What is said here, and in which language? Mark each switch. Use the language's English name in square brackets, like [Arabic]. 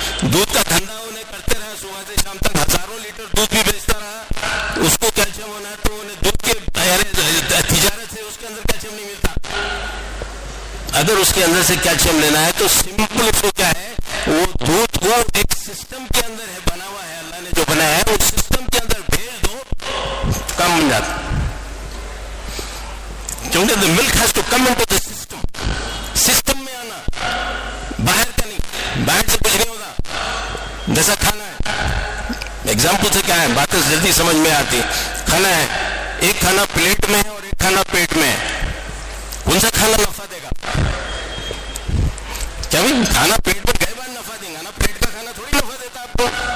[Urdu] دودھ کا دھندا انہیں کرتے رہا, صبح سے شام تک ہزاروں لیٹر دودھ بھی بیچتا رہا, اس کو کیلشیم ہونا ہے تو انہیں دودھ کے تجارت سے اس کے اندر کیلشیم نہیں ملتا. اگر اس کے اندر سے کیلشیم لینا ہے تو سمپل اس کو کیا ہے, وہ دودھ کو ایک سسٹم کے اندر ہے بنا ہوا ہے, اللہ نے جو بنایا ہے اس سسٹم کے اندر بھیج دو, کام بن جاتا. کیونکہ [English] the milk has to come into the system. [Urdu] System میں آنا, باہر کا نہیں. باہر سے کچھ نہیں ہوگا. جیسا کھانا ہے, ایگزامپل سے کیا ہے, باتیں جلدی سمجھ میں آتی. کھانا ہے, ایک کھانا پلیٹ میں ہے اور ایک کھانا پیٹ میں ہے. کون سا کھانا نفع دے گا؟ کیا بھائی, کھانا پیٹ پر گئے بعد نفع دیں گا نا, پیٹ کا کھانا تھوڑی نفع دیتا آپ کو.